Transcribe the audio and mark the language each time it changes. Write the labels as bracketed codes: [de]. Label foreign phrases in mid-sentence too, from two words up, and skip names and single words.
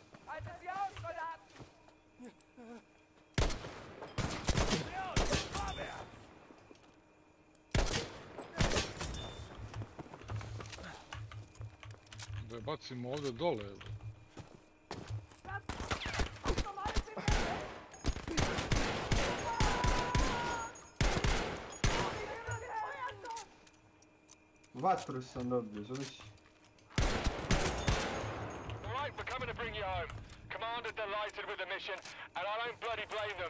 [hr] Da je bacimo ovdje dole, evo. Vatru sam dobio, zamisli. [en] Alright, we're coming to bring you home. Commander delighted with the mission, and I don't bloody blame them.